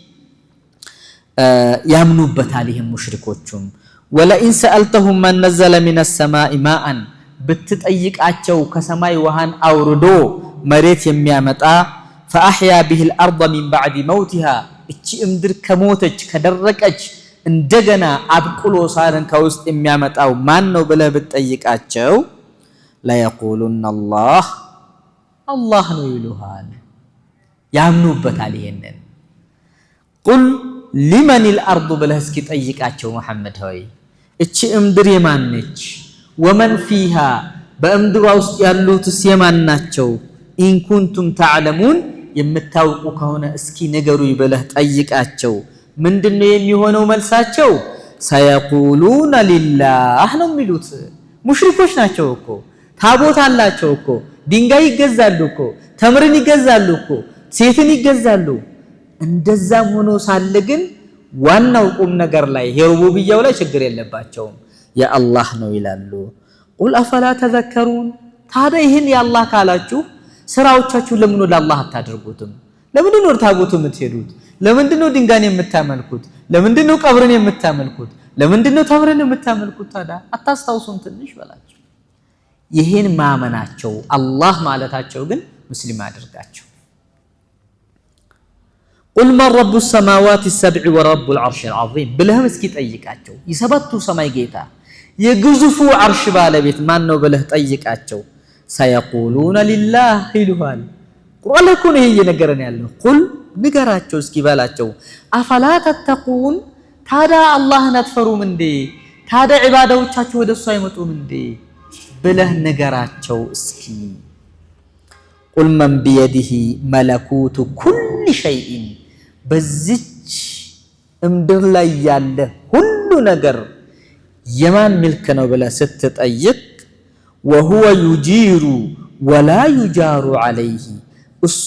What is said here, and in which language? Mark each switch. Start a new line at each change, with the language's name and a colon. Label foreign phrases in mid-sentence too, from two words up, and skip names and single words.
Amharic: ያምኑበታል ይሄን ሙሽሪኮቹም
Arabic: ولئن سألتهم من نزل من السماء ماء
Amharic: ብትጠይቃቸው ከሰማይ ውሃን አውርዶ መሬት የሚያመጣ
Arabic: فأحيا به الأرض من بعد موتها
Amharic: እቺ እምድር ከሞተች ከደረቀች እንደገና አብቅሎ ሳርን ከውስጥ የሚያመጣው ማን ነው ብለህ ብትጠይቃቸው
Arabic: لا يقولون الله
Amharic: الله ነው ይሉሃል ያምኑበታል ይሄንን ቁል
Arabic: لمن الأرض
Amharic: ብለህ እስኪ ጠይቃቸው መሐመድ ሆይ እቺ እምድር የማን ነች
Arabic: ومن فيها
Amharic: በእምድሯ ውስጥ ያሉትስ የማን ናቸው
Arabic: إن كنتم تعلمون
Amharic: የምታውቁ ከሆነ እስኪ ንገሩኝ ብለህ ጠይቃቸው ምንድነው የሚሆነው መልሳቸው
Arabic: سيقولون لله
Amharic: ነው የሚሉት ሙሽሪኮች ናቸው እኮ ታቦት አላቸው እኮ ድንጋይ ይገዛሉ እኮ ተምርን ይገዛሉ እኮ ሴትን ይገዛሉ እንደዛም ሆኖ ሳለ ግን ዋናው ቁም ነገር ላይ የሩቡብያው ላይ ችግር የለባቸውም የአላህ ነው ይላሉ
Arabic: قل أفلا تذكرون
Amharic: ታዲያ ይህን የአላህ ካላችሁ ስራዎቻችሁ ለምን ወደ አላህ አታደርጉትም ለምንድን ነው ታቦቱ የምትሄዱት ለምንድን ነው ድንጋይን የምታመልኩት ለምንድን ነው ቀብርን የምታመልኩት ለምንድን ነው ተምርን የምታመልኩት ታዲያ አታስታውሱም ትንሽ በላቸው ይሄን ማመናቸው አላህ ማለታቸው ግን ሙስሊም አድርጋቸው
Arabic: قل من رب السماوات السبع ورب العرش العظيم بلهم
Amharic: እስኪ ጠይቃቸው የሰባቱ ሰማይ ጌታ የግዙፉ አርሽ ባለቤት ማን ነው ብለህ ጠይቃቸው
Arabic: سيقولون لله
Amharic: ይሉሃል ቁርአን እኮ ነው እየነገረን ያለው ቁል ንገራቸው እስኪ በላቸው
Arabic: أفلا تتقون
Amharic: ታዲያ አላህን አትፈሩም እንዴ ታዲያ ዒባዳዎቻችሁ ወደሱ አይመጡም እንዴ ብለህ ንገራቸው እስኪ
Arabic: قل من بيده ملكوت كل شيء
Amharic: በዚች እምድር ላይ ያለ ሁሉ ነገር የማን ምልክ ነው ብለህ ስትጠይቅ
Arabic: وهو يجير ولا يجار عليه
Amharic: እሱ